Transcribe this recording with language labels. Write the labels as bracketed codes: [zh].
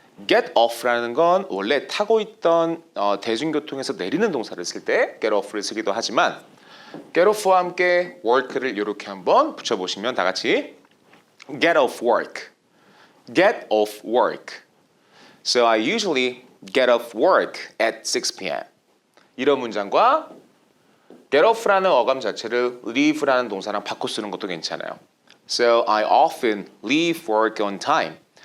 [ko] get off라는 건 원래 타고 있던 대중교통에서 내리는 동사를 쓸 때 get off를 쓰기도 하지만 get off와 함께 work를 이렇게 한번 붙여보시면 다 같이 [en] get off work, get off work. So I usually get off work at 6 p.m. [ko] 이런 문장과 get off라는 어감 자체를 leave라는 동사랑 바꿔 쓰는 것도 괜찮아요. [en] So I often leave work on time.